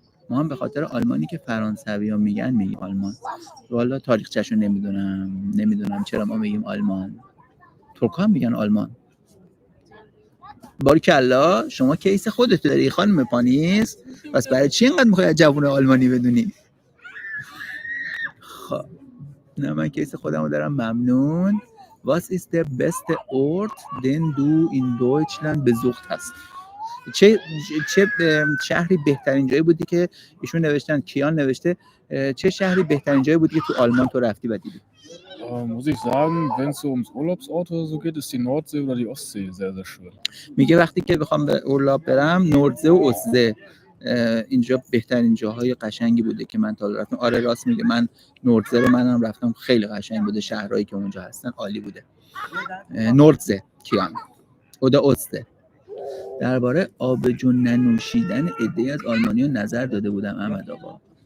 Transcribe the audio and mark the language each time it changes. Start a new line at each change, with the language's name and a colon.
Persian: ما هم به خاطر آلمانی که فرانسوی ها میگیم آلمان. والا تاریخچه‌شو نمیدونم چرا ما میگیم آلمان. ترک‌ها هم میگن آلمان. باریکلا شما کیس خودت داری خانم پانیس. پس برای چی اینقدر میخوای از جوون آلمانی بدونی؟ خب نه من کیس خودمو دارم. ممنون.
German: Was ist der beste Ort, den du in Deutschland besucht hast?
Persian: چه شهری بهترین جایی بودی که ایشون نوشتن، کیان نوشته چه شهری بهترین جایی بودی که تو آلمان تو رفتی و دیدی؟
German: Muss ich sagen, wenn es so ums Urlaubsort oder so geht, ist die Nordsee oder die Ostsee sehr, sehr schön.
Persian: میگه وقتی که بخوام به اورلاب برم نوردزه و اوسزه اینجا بهترین جاهای قشنگی بوده که من تا حالا رفتم. آره راست میگه. من نوردزه رو منم رفتم خیلی قشنگ بوده. شهرهایی که اونجا هستن عالی بوده. نوردزه کیان اودا اوسزه. درباره آب جون ننوشیدن عده‌ای از آلمانی‌ها نظر داده بودم احمد آقا.